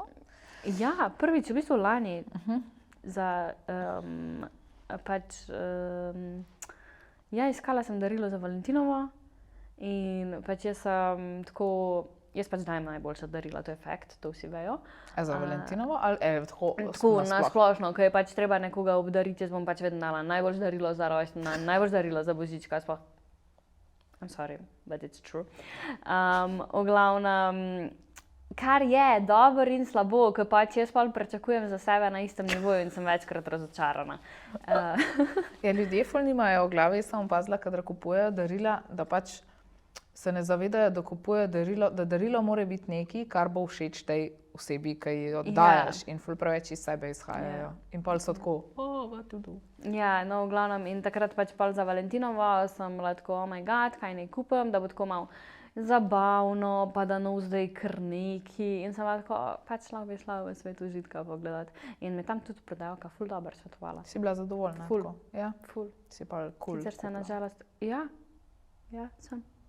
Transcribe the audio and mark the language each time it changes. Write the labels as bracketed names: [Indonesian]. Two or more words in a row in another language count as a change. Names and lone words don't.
[Slovenian] Ja, prvič v bistvu lani za pač ja, iskala sem darilo za Valentinovo in pač jaz sem tako, jaz pač dajem najboljša darila, to je fakt, to vsi vejo. Za Valentinovo ali tako nasplošno, ko je pač treba nekoga obdariti, jaz bom pač vedno dala najboljše darilo za rojstni dan, najboljše darilo za božička, sploh. [English] I'm sorry, but it's true. [Slovenian] V glavnem, kar je dobro in slabo, ker pač jaz pol pričakujem za sebe na istem nivoju in sem večkrat razočarana. Ja, ljudje ful nimajo v glavi, sem opazila, kadar kupujejo darila, da pač se ne zavedajo, da kupujejo darilo, da darilo mora biti nekaj, kar bo všeč tej osebi, ki jo dajes in ful preveč iz sebe izhajajo. In pol so tako, [English] what to do? [Slovenian] Ja, no v glavnem in takrat pač pol za Valentinovo sem bila tako, [English] oh my god, [Slovenian] kaj naj kupim, da bo tako malo zabavno, pa da nov zdaj kar neki in sem bila tako, pač lahko bi šla v svet užitka pogledati. In me tam tudi prodajalka ful dobro svetovala. Si bila zadovoljna? Ful. Tako? Ja? Ful. Si pa cool. Sicer se nažalost, ja, sem.